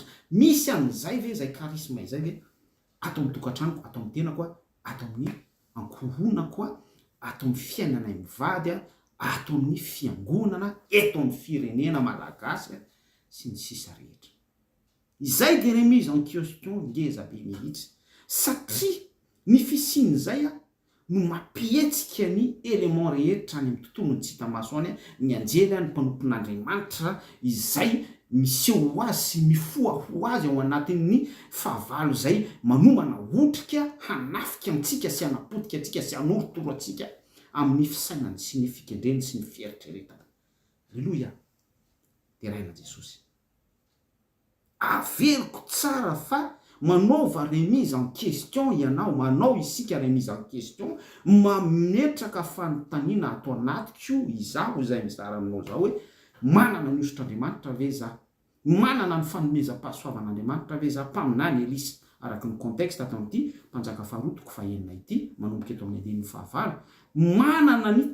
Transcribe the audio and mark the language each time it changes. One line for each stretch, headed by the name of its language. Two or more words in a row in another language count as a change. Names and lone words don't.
Malagasy: Misy an'izay ve zay karisma izay ve ato amin'ny tokantranoko, ato amin'ny tenako, ato amin'ny ankohonako, ato amin'ny fiainana mivady, ato amin'ny fiangonana, eto amin'ny firenena malagasy sy ny sisa rehetra. Izay de
French: remise en question
Malagasy: ngeza be mihitsy, satria ny fisiany zay no mampihetsika ny élément rehetra any amin'ny tontolony tsy hita maso any, ny anjely ny mpanompon'Andriamanitra izay miseho ho azy sy mifoha ho azy ao anatin'ny fahavalo zay manomana otrika hanafika antsika sy hanapotika antsika sy hanorotoro antsika amin'ny fisainany sy ny fikendreny sy ny fieritreretana. Alleluia. De raina Jesosy. Averiko tsara fa manaova
French: remise en question
Malagasy: ianao, manao isika
French: remise en question,
Malagasy: mametraka fanontaniana ato anatiko izaho izay mizara aminao zao hoe manana ny osotr'Andriamanitra ve za? Manana ny fanomezam-pahasoavan'Andriamanitra ve za? Mpaminany Elisa araky ny contexte ato amin'ity mpanjaka faharotoko fahenina ity manomboka eto amin'ny andinin'ny fahavalo, manana ny